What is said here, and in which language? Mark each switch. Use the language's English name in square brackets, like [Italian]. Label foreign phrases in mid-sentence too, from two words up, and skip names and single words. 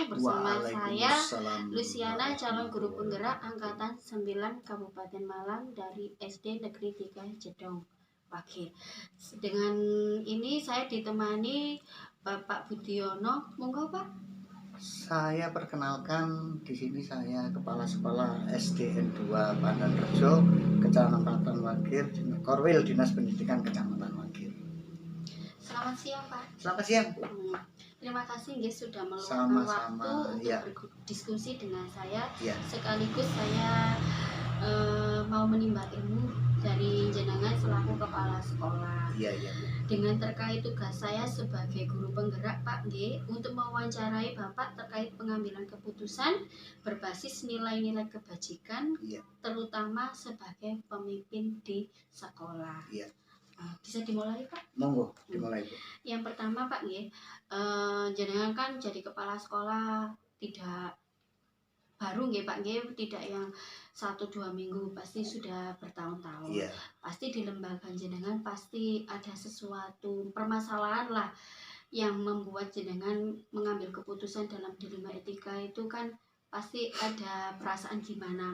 [Indonesian] Bersama saya Luciana, calon guru penggerak angkatan 9 Kabupaten Malang dari SD Negeri 3 Jedong. Oke. Dengan ini saya ditemani Bapak Budiono. [Javanese] Monggo Pak. [Indonesian] Saya perkenalkan, di sini saya Kepala Sekolah SDN 2 Pandanrejo, Kecamatan Wagir, Korwil Dinas Pendidikan Kecamatan Wagir. Selamat siang Pak. Selamat siang. Terima kasih nggih sudah meluangkan waktu untuk berdiskusi dengan saya. Sekaligus saya mau menimba ilmu dari jenengan selaku kepala sekolah. Dengan terkait tugas saya sebagai guru penggerak Pak nggih, untuk mewawancarai Bapak terkait pengambilan keputusan berbasis nilai-nilai kebajikan, terutama sebagai pemimpin di sekolah. Bisa dimulai Pak? Monggo, dimulai Bu. Yang pertama Pak nggih, jenengan kan jadi kepala sekolah tidak baru nggih Pak nggih, tidak yang 1-2 minggu, pasti sudah bertahun-tahun. Pasti di lembaga jenengan pasti ada sesuatu permasalahan lah yang membuat jenengan mengambil keputusan dalam dilema etika itu kan pasti ada perasaan gimana.